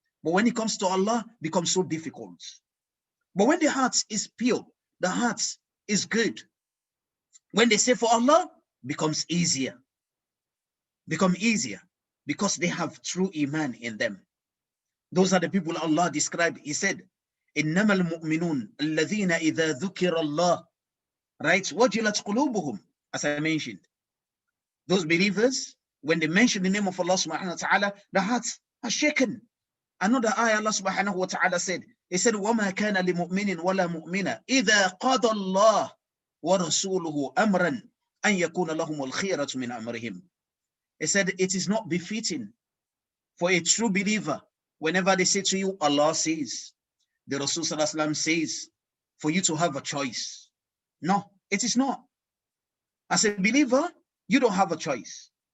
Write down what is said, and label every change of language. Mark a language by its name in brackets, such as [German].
[English] But when it comes to Allah, it becomes so difficult. But when the heart is pure, the heart is good, when they say for Allah, becomes easier. Become easier because they have true iman in them. Those are the people Allah described. He said, [Arabic] إِنَّمَا الْمُؤْمِنُونَ الَّذِينَ إِذَا ذُكِرَ اللَّهُ, [English] right? [Arabic] وَجِلَتْ قُلُوبُهُم, as I mentioned. [English] Those believers, when they mention the name of Allah subhanahu wa ta'ala, the hearts are shaken. Another ayah Allah subhanahu wa ta'ala said, He said, [Arabic] وَمَا كَانَ لِمُؤْمِنٍ وَلَا مُؤْمِنَةٍ إِذَا قَضَى اللَّهُ وَرَسُولُهُ أَمْرًا أَن يَكُونَ لَهُمُ الْخِيَرَةُ مِنْ أَمْرِهِمْ. [English] He said, it is not befitting for a true believer, whenever they say to you, Allah says, the Rasul sallallahu alaihi wasallam says, for you to have a choice. No, it is not. As a believer, you don't have a choice.